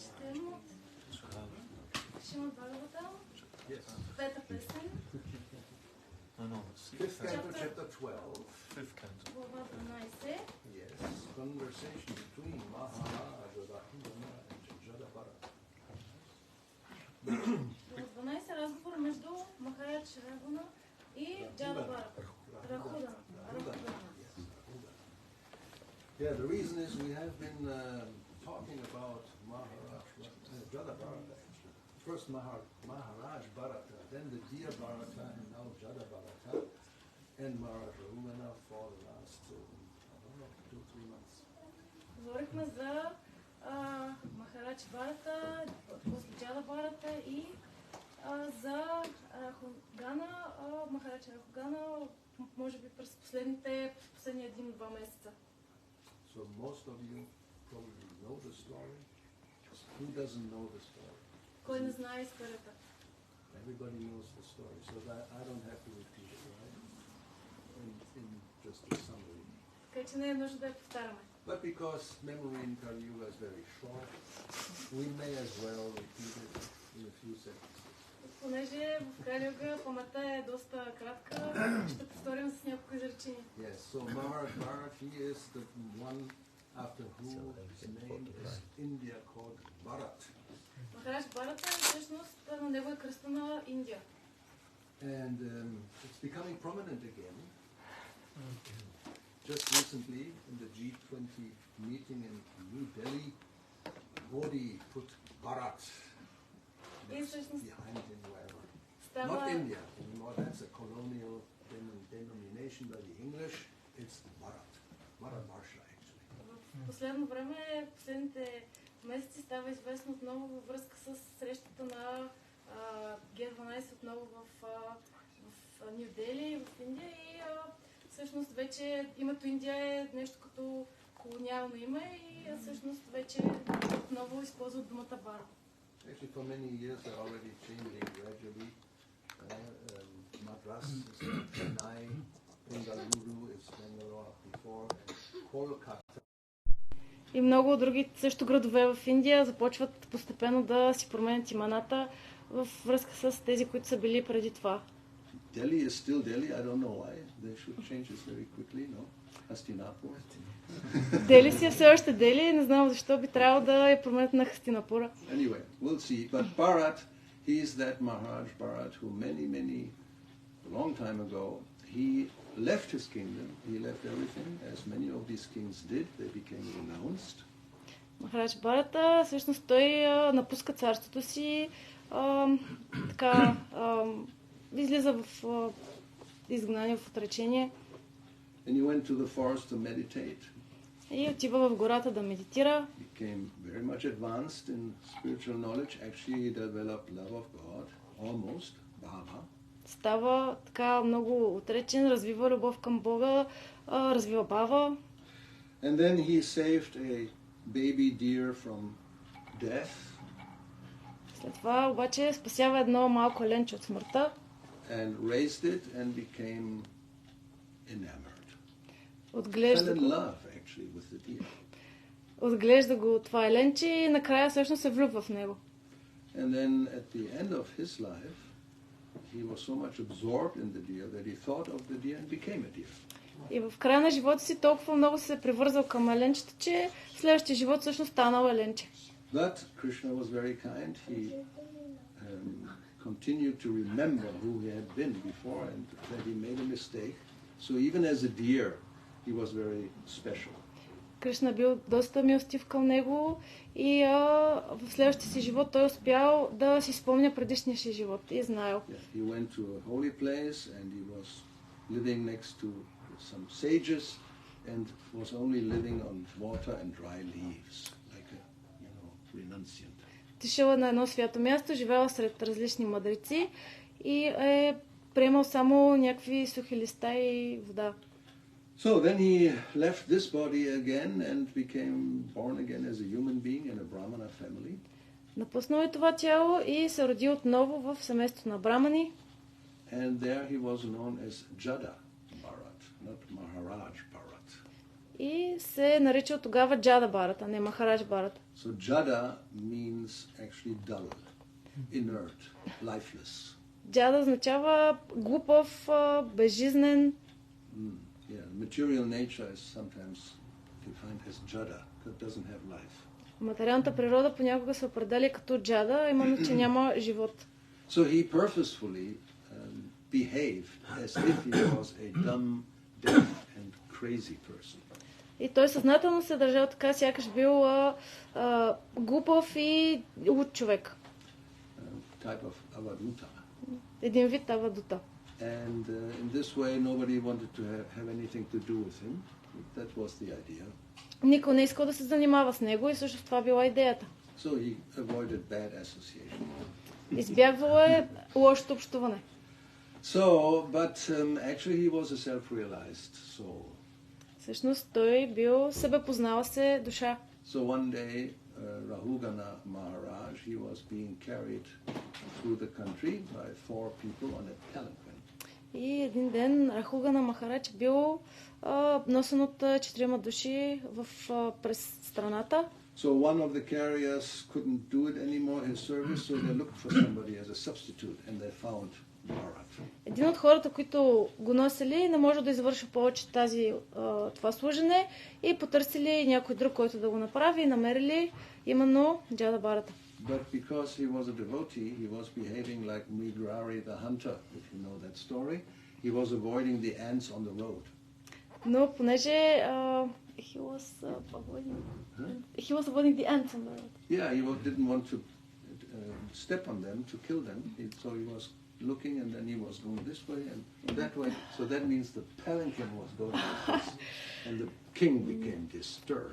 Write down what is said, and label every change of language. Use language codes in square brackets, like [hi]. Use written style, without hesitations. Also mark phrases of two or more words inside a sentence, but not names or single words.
[bg] четем от Шримад Бхагаватам, пета песен, [en] chapter 12. [bg] Глава 12. [en] Yes, conversation between Maharaj Rahula and Jadabharata. [bg] Глава 12. Разговор между Махарадж Рагуна и Джадабхарата. Рахудана. [en] Yeah, the reason is we have been talking about Maharaj Jadabharata. First Maharaj Bharata, then the dear Bharata, and now Jadabharata, and Maharaj Rahula for the last, I don't know, 2-3 months. [bg] Говорихме за Махарадж Бхарата, после Джада Бхарата и за Рахугана, Махарадж Рахугана, може би през последния 1-2 месеца. [en] So most of you probably know the story. Who doesn't know the story? [bg] Кой не знае историята? [en] Everybody knows the story, so that I don't have to repeat it, right? In just a summary. [bg] Така че не е нужно да я повтаряме. [en] But because memory in Kali Yuga is very short, we may as well repeat it in a few sentences. [bg] Понеже в Кали Юга паметта е доста кратка, ще повторим с няколко изречения. [en] Yes, so Maharaj Bharat, he is the one after whose name is India called Bharat. [bg] Махарадж Бхарата всъщност на него е кръстена Индия. [en] And it's becoming prominent again. Just recently, in the G20 meeting in New Delhi, Modi put Bharat behind him wherever. Not India anymore, that's a colonial denomination by the English. It's Bharat. Bharatvarsha, actually. [bg] В последно време, последните месеци става известно отново във връзка с срещата на Г12 отново в Ню Дели, в Индия и всъщност вече името Индия е нещо като колониално име и всъщност вече отново използват думата Бара. [en] Actually, for many years they're already changing gradually. Madras is Chennai, Bengaluru is Bangalore before, and Kolkata. [bg] И много други също градове в Индия започват постепенно да си променят имената във връзка с тези, които са били преди това. [en] Delhi is still Delhi. I don't know why. They should change this very quickly, no? Hastinapur. [bg] Дели си е все още Дели, не знам защо би трябвало да я променят на Хастинапура. [en] Anyway, we'll see. But Bharat, he is that Maharaj Bharat who a long time ago, he left his kingdom. He left everything, as many of these kings did. They became renounced. [bg] Махарадж Бхарата, всъщност той напуска царството си, така излиза в изгнание, в отречение. [en] And he went to the forest to meditate. [bg] И отива в гората да медитира. [en] He became very much advanced in spiritual knowledge. Actually, he developed love of God, almost, bhava. [bg] Става така много отречен, развива любов към Бога, развива бава. [en] And then he saved a baby deer from death. [bg] След това обаче спасява едно малко ленче от смъртта. [en] And raised it and became enamored. [bg] Отглежда [en] Fell in [bg] го. [en] love, actually, with the deer. [bg] Отглежда го това еленче и накрая всъщност се влюбва в него. [en] And then at the end of his life, he was so much absorbed in the deer that he thought of the deer and became a deer. [bg] И в края на живота си толкова много се привързал към еленчето, че в следващия живот всъщност станал еленче. [en] But Krishna was very kind. He continued to remember who he had been before and that he made a mistake. So even as a deer, he was very special. [bg] Кришна бил доста милостив към него и в следващия си живот той успял да си спомня предишния си живот и е знаел. [en] Yeah, he went to a holy place and he was living next to some sages and was only living on water and dry leaves, like a, renunciant. [bg] Отишъл на едно свято място, живеел сред различни мъдреци и е приемал само някакви сухи листа и вода. [en] So then he left this body again and became born again as a human being in a Brahmana family. [bg] Напуснал е това тяло и се роди отново в семейството на брамани. [en] And there he was known as Jada Bharat, not Maharaj Bharat. [bg] И се нарича от тогава Джада Барата, не Махарадж Барата. [en] So Jada means actually dull, inert, lifeless. [bg] Джада означава глупав, безжизнен. [en] Yeah, material nature is sometimes defined as Jada, that doesn't have life. [bg] Материалната природа понякога се определя като джада, именно че няма живот. [en] So he purposefully behaved as if he was a dumb, deaf and crazy person. [bg] И той съзнателно се държал така, сякаш бил глупав и луд човек. [en] Type of avaduta. [bg] Един вид авадута. [en] And in this way nobody wanted to have anything to do with him. That was the idea. [bg] Никой не искал да се занимава с него и също това била идеята. [en] So he avoided bad association. [bg] Избягвало е лошото общуване. [en] So, but actually he was a self-realized soul. [bg] Всъщност той бил себепознала се душа. [en] So one day Rahugana Maharaj, he was being carried through the country by 4 people on a palanquin. [bg] И един ден Рахугана Махарадж бил носен от 4 души през страната. [en] So one of the carriers couldn't do it anymore, his service, so they looked for somebody as a substitute and they found Bharat. [bg] Един от хората, които го носили, не може да извърши повече това служене и потърсили някой друг, който да го направи и намерили именно Джада Барата. [en] But because he was a devotee, he was behaving like Migrari the hunter, if you know that story. He was avoiding the ants on the road. [bg] Но понеже [en] he was avoiding the ants on the road. Yeah, he didn't want to step on them, to kill them. So he was looking and then he was going this way and that way. So that means the palanquin was going like this. And the king became disturbed.